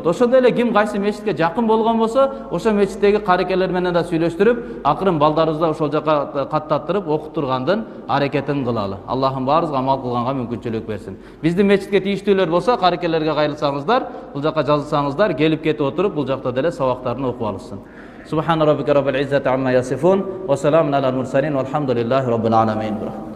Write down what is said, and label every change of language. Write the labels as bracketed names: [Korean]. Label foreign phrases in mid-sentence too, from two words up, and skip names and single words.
[Kyrgyz] Ошондой эле ким кайсы мечитке жакын болгон болсо, ошо мечиттеги карекелер менен да сүйлөштүрүп, акырын балдарыбызды ошол жака каттаттырып окуттургандын аракетин кылалы. Аллахым баарыбызга амал кылганга мүмкүнчүлүк берсин. Биздин мечитке тийиштүүлөр болсо, карекелерге кайрылсаңыздар, бул жака жазылсаңыздар, келип кетип отуруп, бул жакта деле сабактарын окуп алышсын. [Arabic] سبحان ربك رب العزة عما يصفون وسلام على المرسلين والحمد لله رب العالمين.